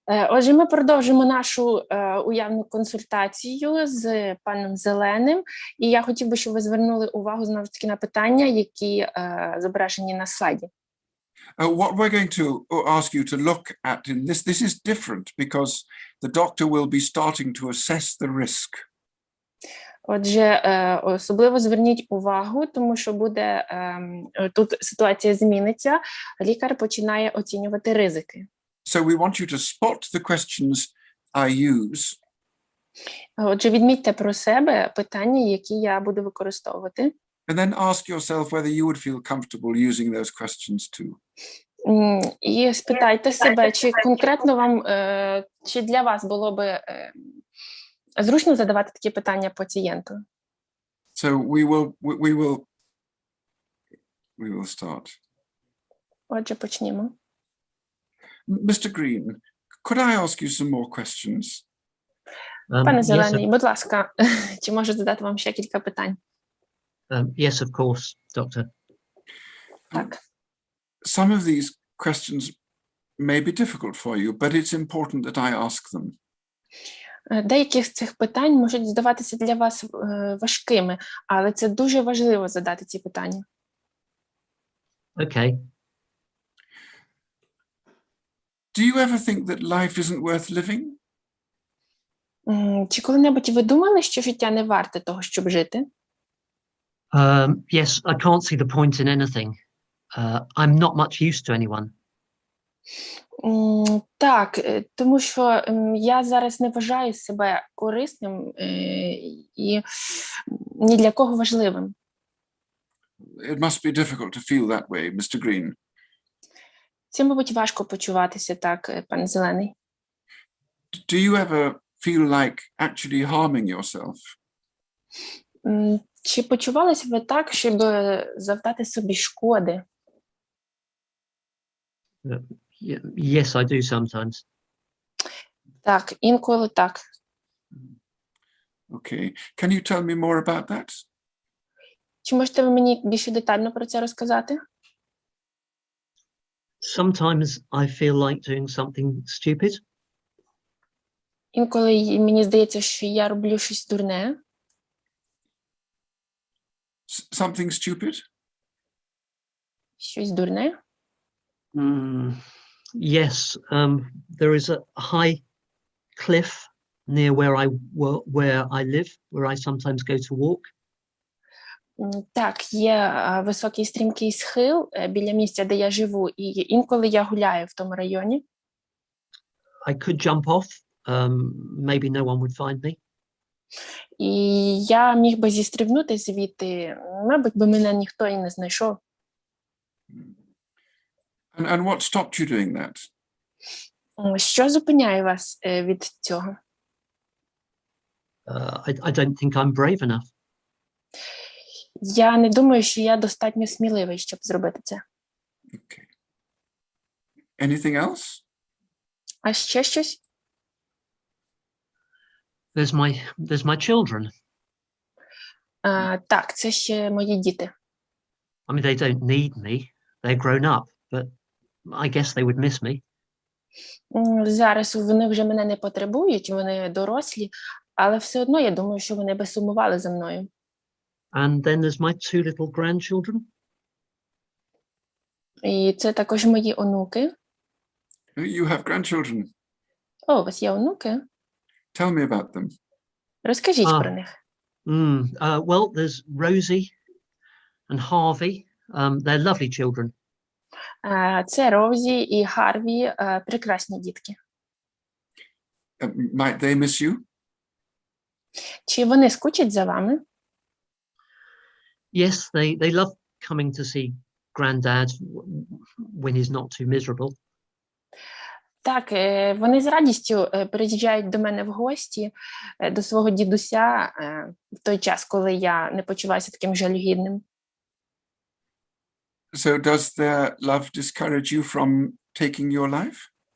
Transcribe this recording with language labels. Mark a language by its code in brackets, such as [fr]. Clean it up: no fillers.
[uk] Отже, ми продовжимо нашу уявну консультацію з паном Зеленим. І я хотів би, щоб ви звернули увагу знову ж таки на питання, які зображені на слайді. [en] What we're going to ask you to look at in this is different because the doctor will be starting to assess the risk. [uk] Отже, особливо зверніть увагу, тому що буде, тут ситуація зміниться, лікар починає оцінювати ризики. [en] So we want you to spot the questions I use. [uk] Отже, відмітьте про себе питання, які я буду використовувати. [en] And then ask yourself whether you would feel comfortable using those questions too. [uk] І спитайте себе, чи конкретно вам, чи для вас було би зручно задавати такі питання пацієнту. [en] So we will start. [uk] Отже, почнімо. [en] Mr. Green, could I ask you some more questions? [uk] Пане [en] Yes, [uk] Зелений, будь ласка, чи можу задати вам ще кілька питань? [en] yes, of course, Doctor. [uk] Так. [en] Some of these questions may be difficult for you, but it's important that I ask them. [uk] Деякі з цих питань можуть здаватися для вас важкими, але це дуже важливо задати ці питання. [en] Okay. Do you ever think that life isn't worth living? [uk] Чи коли-небудь ви думали, що життя не варте того, щоб жити? [en] Yes, I can't see the point in anything. I'm not much use to anyone. [uk] Так, тому що я зараз не вважаю себе корисним і ні для кого важливим. [en] It must be difficult to feel that way, Mr. Green. [uk] Це, мабуть, важко почуватися так, пане Зелений. [en] Do you ever feel like actually harming yourself? [uk] Чи почувалися ви так, щоб завдати собі шкоди? [en] Yes, I do sometimes. [uk] Так, інколи так. [en] Okay. Can you tell me more about that? [uk] Чи можете ви мені більше детально про це розказати? [en] Sometimes I feel like doing something stupid. [uk] Інколи мені здається, що я роблю щось дурне. [en] Something stupid? [uk] Щось дурне? [en] Yes, there is a high cliff near where I live, where I sometimes go to walk. [uk] Так, є високий стрімкий схил біля місця, де я живу, і інколи я гуляю в тому районі. [en] I could jump off, maybe no one would find me. [uk] І я міг би зістрибнути звідти, мабуть, би мене ніхто і не знайшов. [en] And what stopped you doing that? [uk] Що зупиняє вас від цього? [en] I don't think I'm brave enough. [uk] Я не думаю, що я достатньо сміливий, щоб зробити це. [en] Okay. Anything else? [uk] А ще щось? [en] There's my children. [uk] Так, це ще мої діти. [en] I mean, they don't need me. They're grown up, but I guess they would miss me. [uk] Зараз вони вже мене не потребують, вони дорослі, але все одно я думаю, що вони би сумували за мною. [en] And then there's my 2 little grandchildren. [uk] І це також мої онуки. [en] You have grandchildren. [uk] О, у вас є онуки? [en] Tell me about them. [uk] Розкажіть про них. [en] Well, there's Rosie and Harvey. They're lovely children. [uk] Це Розі і Харві, прекрасні дітки. [en] Might they miss you? [uk] Чи вони скучать за вами? [en] Yes, they love coming to see Granddad when he's not too miserable. [uk] Так, вони з радістю приїжджають до мене в гості, до свого дідуся, в той час, коли я не почуваюся таким жалюгідним. [en] So does their love discourage you from taking your life?